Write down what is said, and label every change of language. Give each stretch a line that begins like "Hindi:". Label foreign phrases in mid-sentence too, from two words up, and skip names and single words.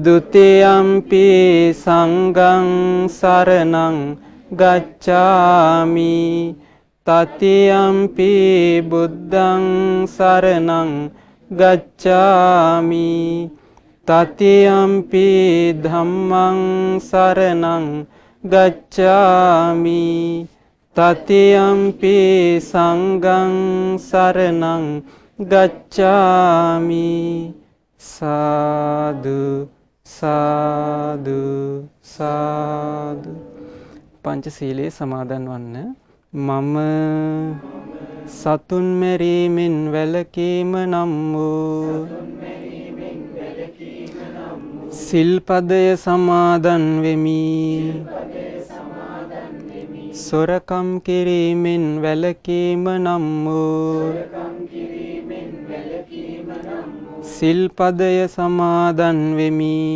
Pali: ුතියම්පි සංඝං සරණං ගච්ඡාමි තතියම්පි බුද්ධං සරණං ගච්ඡාමි තතියම්පි ධම්මං සරණං ගච්ඡාමි තතියම්පි සංඝං සරණං ගච්ඡාමි. සාදු සාදු සාදු.
Sinhala: පංචශීලයේ සමාදන් වන්න. මම සතුන් මැරීමෙන් වැළකීම නම් වූ සිල්පදය සමාදන් වෙමි. සොරකම් කිරීමෙන් වැළකීම නම් වූ සිල්පදය සමාදන් වෙමි.